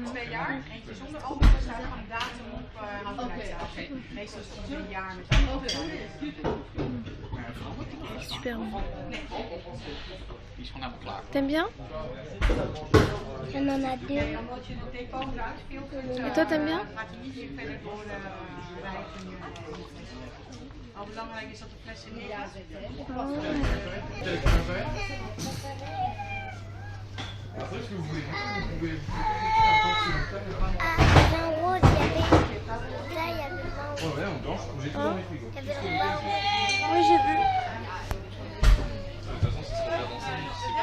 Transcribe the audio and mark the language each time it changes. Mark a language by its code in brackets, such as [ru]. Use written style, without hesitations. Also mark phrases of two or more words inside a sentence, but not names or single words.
[fr] Super bon. T'aimes bien? On en a deux. Et toi, t'aimes bien? [nl] Belangrijk is dat de flessen niet [fr] Après, ce que vous voulez, vous pouvez. En rose, il y avait. Là, il y avait le vin rouge. Ouais, en blanche, j'ai tout dans les frigos. Il y avait le vin rouge. Oui, j'ai vu. De toute façon, c'est ce qu'on regarde dans 5 minutes.